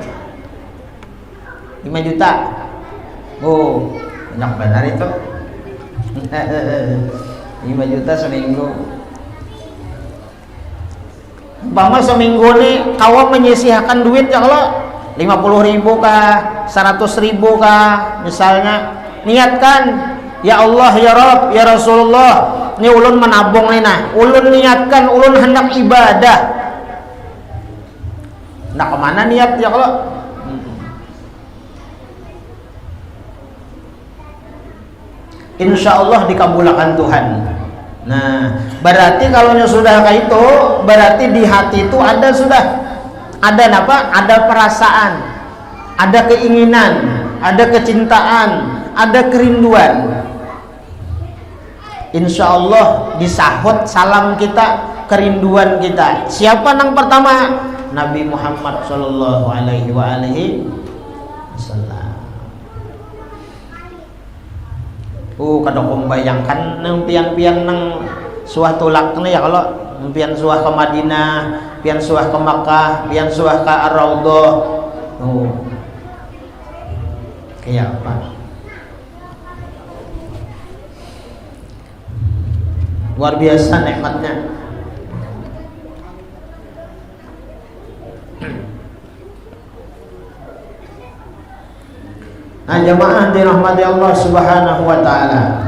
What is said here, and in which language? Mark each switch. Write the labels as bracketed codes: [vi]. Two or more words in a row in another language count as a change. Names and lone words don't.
[id] 5 juta. Oh, banyak benar itu. 5 juta seminggu. [bjn] Umpama seminggu nih kawan menyisihkan duit ya kalau 50.000 kah, 100.000 kah, misalnya niatkan, [ar] يا الله، يا رب، يا رسول الله, [bjn] ini ulun menabung nih nah, ulun niatkan, ulun hendak ibadah. Nah, kemana niat ya kalau? [ar] إن شاء الله [id] dikabulkan Tuhan. [bjn] Nah, berarti kalau sudah kayak itu, berarti di hati itu ada sudah. [id] Ada apa? Ada perasaan, ada keinginan, ada kecintaan, ada kerinduan. [ar] إن شاء الله [id] disahut salam kita, kerinduan kita. Siapa yang pertama? Nabi Muhammad [ar] صلى الله عليه وسلم. [bjn] Kada membayangkan nang pian-pian nang suah tulak ya kalau pian suah ke Madinah, pian suah ke Makkah, pian suah ke Ar-Raudhah. [id] Kayak apa? Luar biasa nikmatnya. Nah, jamaah dirahmati [ar] الله سبحانه وتعالى.